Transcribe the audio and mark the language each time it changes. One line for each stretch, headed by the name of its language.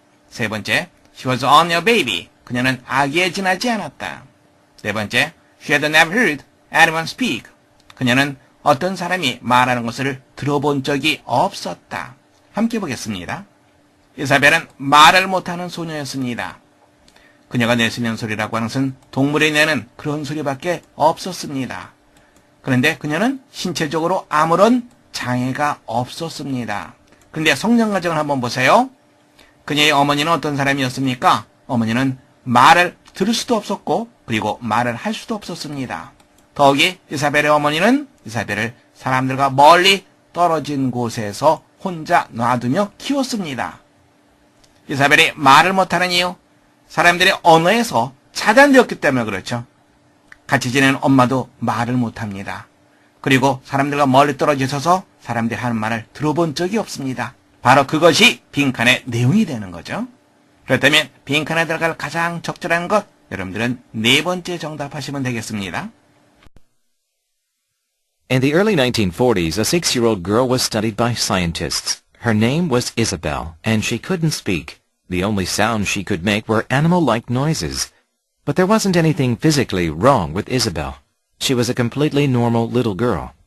Korean: 세 번째,
English: she was only a baby.
Korean: 그녀는 아기에 지나지 않았다. 네 번째,
English: she had never heard anyone speak.
Korean: 그녀는 어떤 사람이 말하는 것을 들어본 적이 없었다. 함께 보겠습니다. 이사벨은 말을 못하는 소녀였습니다. 그녀가 낼 수 있는 소리라고 하는 것은 동물이 내는 그런 소리밖에 없었습니다. 그런데 그녀는 신체적으로 아무런 장애가 없었습니다. 그런데 성장 과정을 한번 보세요. 그녀의 어머니는 어떤 사람이었습니까? 어머니는 말을 들을 수도 없었고 그리고 말을 할 수도 없었습니다. 더욱이 이사벨의 어머니는 이사벨을 사람들과 멀리 떨어진 곳에서 혼자 놔두며 키웠습니다. 이사벨이 말을 못하는 이유, 사람들의 언어에서 차단되었기 때문에 그렇죠. 같이 지내는 엄마도 말을 못합니다. 그리고 사람들과 멀리 떨어져 있어서 사람들이 하는 말을 들어본 적이 없습니다. 바로 그것이 빈칸의 내용이 되는 거죠. 그렇다면 빈칸에 들어갈 가장 적절한 것, 여러분들은 네 번째 정답하시면 되겠습니다.
English: In the early 1940s, a 6-year-old girl was studied by scientists. Her name was Isabel, and she couldn't speak. The only sounds she could make were animal-like noises. But there wasn't anything physically wrong with Isabel. She was a completely normal little girl.